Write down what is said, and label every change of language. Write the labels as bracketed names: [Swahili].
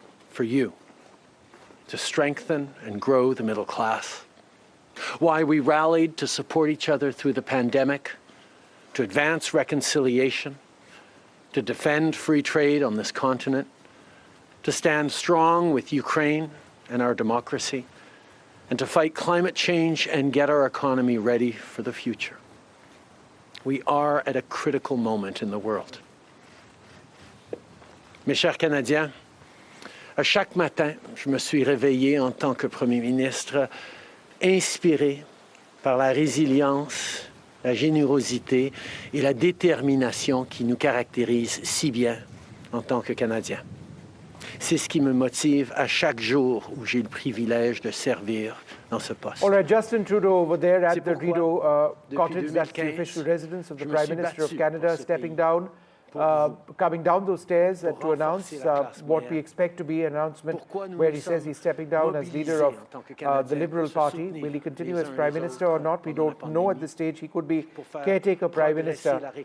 [English] for you to strengthen and grow the middle class, why we rallied to support each other through the pandemic, to advance reconciliation, to defend free trade on this continent, to stand strong with Ukraine and our democracy, and to fight climate change and get our economy ready for the future. We are at a critical moment in the world. [French] Mes chers Canadiens, à chaque matin, je me suis réveillé en tant que Premier ministre, inspiré par la résilience, la générosité et la détermination qui nous caractérisent si bien en tant que Canadiens. C'est ce qui me motive à chaque jour où j'ai le privilège de servir dans ce poste. [English] All right, Justin Trudeau over there at the Rideau Cottage, that's the official residence of the Prime Minister of Canada, stepping down, coming down those stairs to announce what we expect to be an announcement where he says he's stepping down as leader of the Liberal Party. Will he continue as Prime Minister or not? We don't know at this stage. He could be caretaker Prime Minister.